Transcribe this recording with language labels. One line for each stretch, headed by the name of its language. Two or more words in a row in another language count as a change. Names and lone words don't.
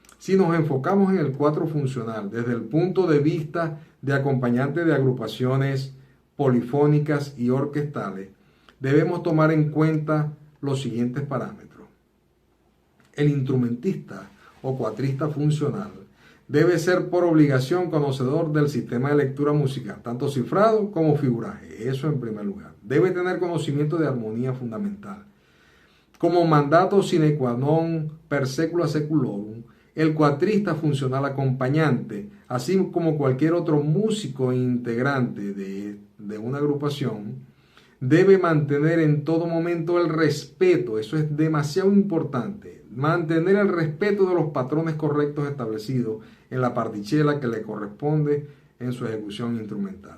Spanish: Si nos enfocamos en el cuatro funcional desde el punto de vista de acompañante de agrupaciones polifónicas y orquestales, debemos tomar en cuenta los siguientes parámetros. El instrumentista o cuatrista funcional debe ser por obligación conocedor del sistema de lectura musical, tanto cifrado como figuraje, eso en primer lugar. Debe tener conocimiento de armonía fundamental. Como mandato
Latin: sine qua non per secula seculorum,
Spanish: el cuatrista funcional acompañante, así como cualquier otro músico integrante de una agrupación, debe mantener en todo momento el respeto, eso es demasiado importante, mantener el respeto de los patrones correctos establecidos en la particella que le corresponde en su ejecución instrumental.